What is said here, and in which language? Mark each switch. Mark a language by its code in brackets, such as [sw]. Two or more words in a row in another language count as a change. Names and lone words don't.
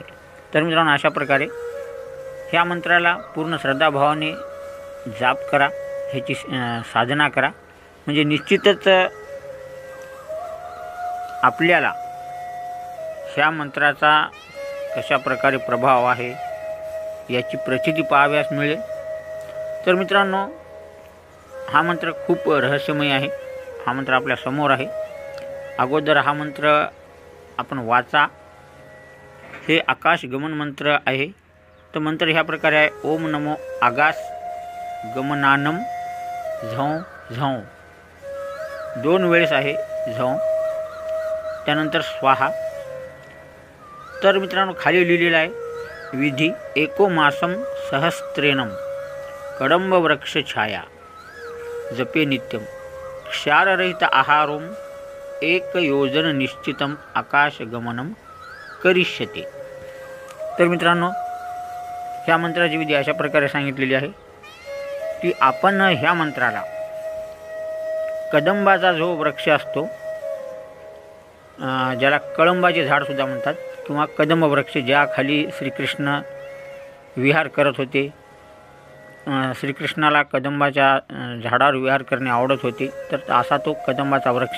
[mr] तर मित्रांनो, अशा प्रकारे ह्या मंत्राला पूर्ण श्रद्धाभावाने जाप करा, ह्याची साधना करा, म्हणजे निश्चितच आपल्याला ह्या मंत्राचा कशा प्रकारे प्रभाव आहे याची प्रचिती पाहाव्यास मिळेल। तर मित्रांनो, हा मंत्र खूप रहस्यमय आहे। हा मंत्र आपल्या समोर आहे। अगोदर हा मंत्र आपण वाचा। हे आकाश गमन मंत्र आहे। तो मंत्र ह्या प्रकारे आहे: [sa] ओम नमो आकाश गमनानम झौ झौ। [mr] 2 वेळेस आहे झौ, त्यानंतर स्वाहा। तर मित्रांनो, खाली लिहिलेलं आहे: [sa] विधी एको मासम सहस्त्रेणम कडंब वृक्ष छाया जपे नित्यम क्षाररहित आहारोम 1 योजन निश्चितम आकाश गमनम करिष्यते। [mr] तर मित्रांनो, ह्या मंत्राची विधी अशा प्रकारे सांगितलेली आहे की आपण ह्या मंत्राला कदंबाचा जो वृक्ष असतो, ज्याला कळंबाचे झाड सुद्धा म्हणतात, किंवा कदंब वृक्ष, ज्या खाली श्रीकृष्ण विहार करत होते, श्रीकृष्णाला कदंबाच्या झाडावर विहार करणे आवडत होते, तर असा तो कदंबाचा वृक्ष।